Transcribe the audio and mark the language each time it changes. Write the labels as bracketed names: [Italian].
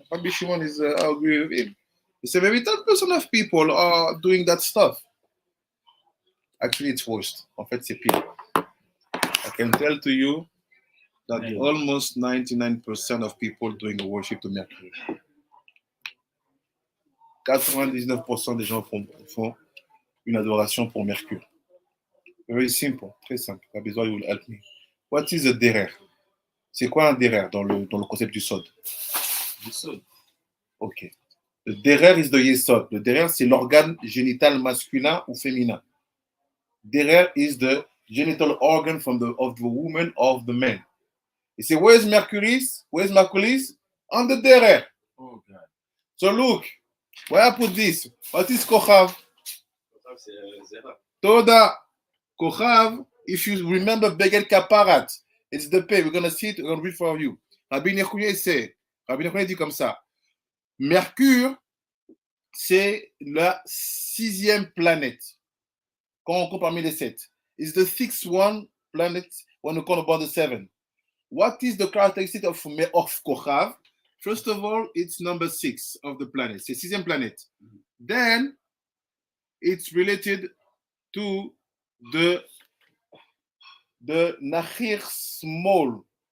[English] Rabbi Shimon is, I agree with him. He said maybe 10% of people are doing that stuff. Actually, it's worse. [French] En fait, c'est pire. [English] I can tell to you that almost 99% of people doing a worship to Mercury. [French] 99% des gens font une adoration pour Mercure. [English] Very simple, [French] très simple. [English] Rabbi you will help me. What is a derer? [French] C'est quoi un derer dans le concept du sod? Du sod. [English] Ok. Le derer is the yesod. [French] Le derer, c'est l'organe génital masculin ou féminin. [English] Derer is the genital organ of the woman of the man. You say, where's Mercury's? Where's Mercury's? On the derer. Oh God. So look, where I put this? What is kochav? [French] C'est Zera. [Hebrew] Toda. [English] Kochav, if you remember Beged Kaparat, it's the pay. We're going to see it, we're going to read for you. [French] Rabbi Nechouye dit comme ça. Mercure, c'est la 6e planète. Quand on compte parmi les 7. [English] It's the 6th one planet when we call about the 7. What is the characteristic of Kochav? First of all, it's number 6 of the planet. [French] C'est 6e planète. [English] Then, it's related to the Nahir small.